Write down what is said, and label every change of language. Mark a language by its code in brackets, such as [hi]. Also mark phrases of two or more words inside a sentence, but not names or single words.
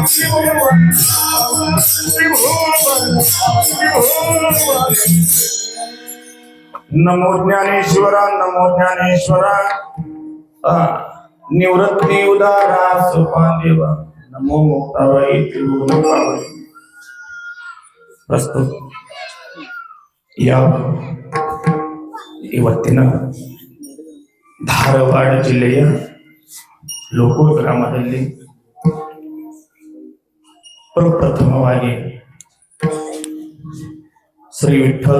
[mr] नमो ज्ञानेश्वर नमो ज्ञानेश्वर निवृत्ती उदारा सोपादेव नमो मुक्ताबाई त्रिभुवनप्पा [kn] ಪ್ರಸ್ತುತ ಯಾವ ಇವತ್ತಿನ ಧಾರವಾಡ ಜಿಲ್ಲೆಯ ಲೋಕೂರ್ ಗ್ರಾಮದಲ್ಲಿ ಪ್ರಪ್ರಥಮವಾಗಿ ಶ್ರೀ ವಿಠ್ಠಲ